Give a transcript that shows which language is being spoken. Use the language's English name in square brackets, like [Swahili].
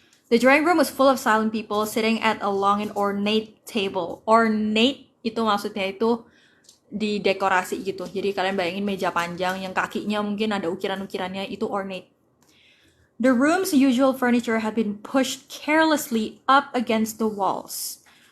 [English] The drawing room was full of silent people sitting at a long and ornate table. [Indonesian] Ornate itu maksudnya itu didekorasi gitu. Jadi kalian bayangin meja panjang yang kakinya mungkin ada ukiran-ukirannya, itu ornate. [English] The room's usual furniture had been pushed carelessly up against the walls.